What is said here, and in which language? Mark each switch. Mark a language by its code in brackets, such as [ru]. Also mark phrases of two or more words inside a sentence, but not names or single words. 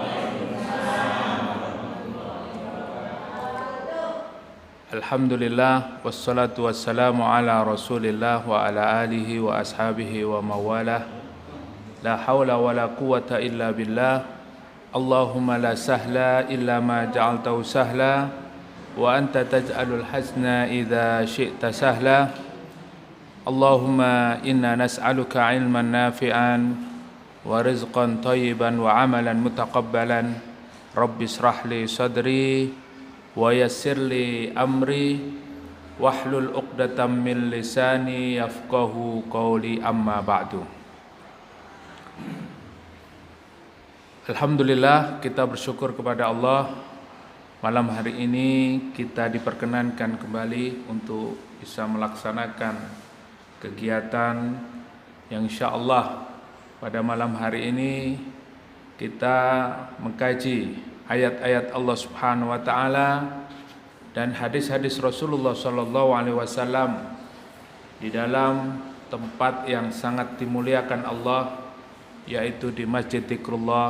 [ar] الحمد لله والصلاة والسلام على رسول الله وعلى آله وأصحابه ومن والاه. لا حول ولا قوة إلا بالله. اللهم لا سهل إلا ما جعلته سهلا وأنت تجعل الحزن إذا شئت سهلا. اللهم إنا نسألك علما نافعا ورزقا طيبا وعملا متقبلا. رب اشرح لي صدري ويسر لي أمري واحلل عقدة من لساني يفقهوا قولي، أما بعد. Alhamdulillah, [id] kita bersyukur kepada Allah. Malam hari ini kita diperkenankan kembali untuk bisa melaksanakan kegiatan yang insyaallah pada malam hari ini kita mengkaji ayat-ayat Allah [ar] سبحانه وتعالى [id] dan hadis-hadis Rasulullah [ar] صلى الله عليه وسلم [id] di dalam tempat yang sangat dimuliakan Allah, yaitu di Masjid Dzikrullah.